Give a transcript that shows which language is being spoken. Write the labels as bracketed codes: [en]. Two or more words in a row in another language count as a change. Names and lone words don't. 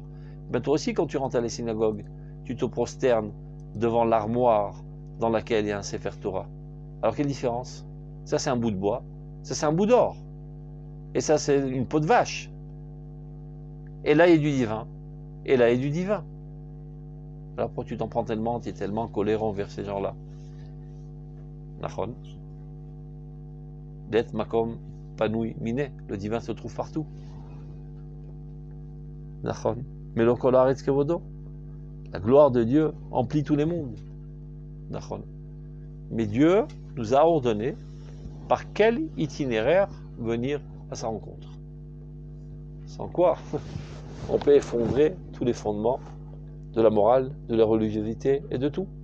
[fr] Ben toi aussi, quand tu rentres à la synagogue, tu te prosternes devant l'armoire dans laquelle il y a un Sefer Torah. Alors quelle différence? Ça c'est un bout de bois, ça c'est un bout d'or, et ça c'est une peau de vache. Et là il y a du divin, et là il y a du divin. Alors pourquoi tu t'en prends tellement, tu es tellement colérant vers ces gens-là? Nachon. [he] לית מקום פנוי מיניה, [fr] le divin se trouve partout. Nachon. Mais le [he] כל הארץ כבודו, [fr] la gloire de Dieu emplit tous les mondes. Nachon. Mais Dieu nous a ordonné par quel itinéraire venir à sa rencontre. Sans quoi, on peut effondrer tous les fondements de la morale, de la religiosité et de tout.